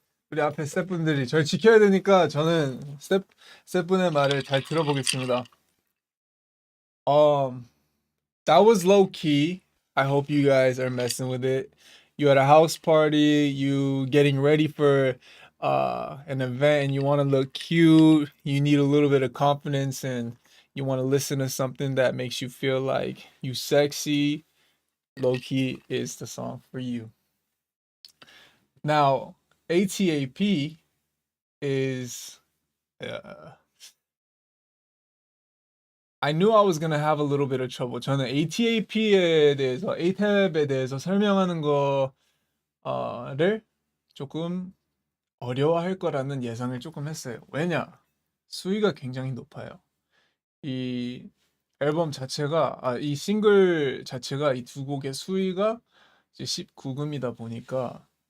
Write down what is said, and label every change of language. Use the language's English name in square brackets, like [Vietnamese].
[Korean] 우리 앞에 스태프분들이 저를 지켜야 되니까 저는 스태프분의 말을 잘 들어보겠습니다. [English] That was low key. I hope you guys are messing with it. You at a house party, you getting ready for an event and you want to look cute, you need a little bit of confidence and you want to listen to something that makes you feel like you sexy. Low key is the song for you. Now, ATAP is I knew I was gonna have a little bit of trouble. [Korean] 저는 ATAP에 대해서, ATAP에 대해서 설명하는 거를 조금 어려워할 거라는 예상을 조금 했어요. 왜냐? 수위가 굉장히 높아요. 이 앨범 자체가, 이 싱글 자체가 이 두 곡의 수위가 이제 19금이다 보니까